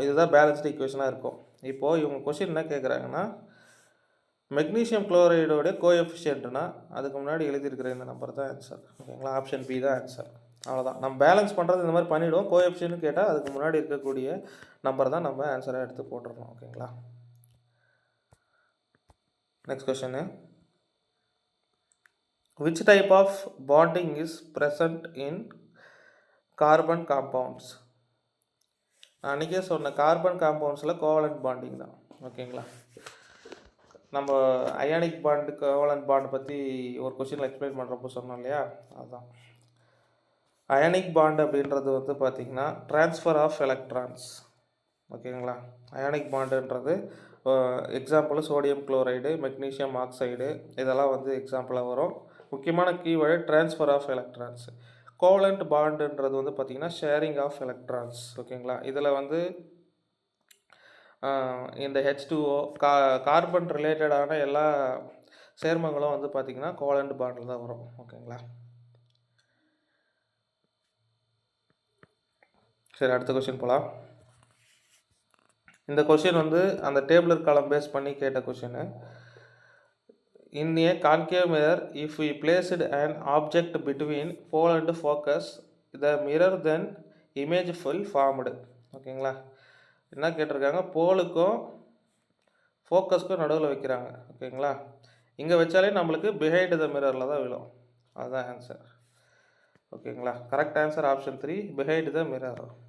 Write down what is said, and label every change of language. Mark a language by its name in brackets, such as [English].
[Tamil] இதுதான் பேலன்ஸ்டு ஈக்குவேஷனாக இருக்கும். இப்போது இவங்க கொஷின் என்ன கேட்குறாங்கன்னா, மெக்னீஷியம் குளோரைடோட கோஎஃபிஷியன்ட்னா அதுக்கு முன்னாடி எழுதியிருக்கிற இந்த நம்பர் தான் ஆன்சர். ஓகேங்களா? ஆப்ஷன் பி தான் ஆன்சர். அவ்வளோதான். நம்ம பேலன்ஸ் பண்ணுறது இந்த மாதிரி பண்ணிவிடுவோம். கோஎஃபிஷியன்ட்னு கேட்டால் அதுக்கு முன்னாடி இருக்கக்கூடிய நம்பர் தான் நம்ம ஆன்சராக எடுத்து போட்டுருக்கோம். ஓகேங்களா? [English] Next question, which type of bonding is present in carbon compounds? [Tamil] அன்றைக்கே சொன்ன கார்பன் காம்பவுண்ட்ஸில் கோவலண்ட் பாண்டிங் தான். ஓகேங்களா? நம்ம அயானிக் பாண்டு கோவலண்ட் பாண்ட் பற்றி ஒரு கொஷினில் எக்ஸ்பிளைன் பண்ணுறப்போ சொன்னோம் இல்லையா, அதுதான். அயானிக் பாண்டு அப்படின்றது வந்து பார்த்திங்கன்னா ட்ரான்ஸ்ஃபர் ஆஃப் எலக்ட்ரான்ஸ். ஓகேங்களா? Ionic பாண்டுன்றது example sodium chloride, magnesium oxide, இதெல்லாம் வந்து எக்ஸாம்பிளாக வரும். முக்கியமான keyword transfer of electrons. Covalent பாண்டுன்றது வந்து பார்த்திங்கன்னா ஷேரிங் ஆஃப் எலக்ட்ரான்ஸ். ஓகேங்களா? இதில் வந்து இந்த H2O கார்பன் ரிலேட்டடான எல்லா சேர்மங்களும் வந்து பார்த்திங்கன்னா கோவலண்ட் பாண்டில் தான் வரும். ஓகேங்களா? சரி, அடுத்த கொஷின் போகலாம். இந்த கொஷின் வந்து அந்த டேபிளர் காலம் பேஸ் பண்ணி கேட்ட question. [English] In a concave mirror, if we placed an object between pole and focus, the mirror then image full formed. [Tamil] ஓகேங்களா? என்ன கேட்டிருக்காங்க, போலுக்கும் ஃபோக்கஸ்க்கும் நடுவில் வைக்கிறாங்க. ஓகேங்களா? இங்கே வச்சாலே நம்மளுக்கு பிஹைண்ட் த மிரரில் தான் விழும். அதுதான் ஆன்சர். ஓகேங்களா? Correct answer option 3, behind the mirror.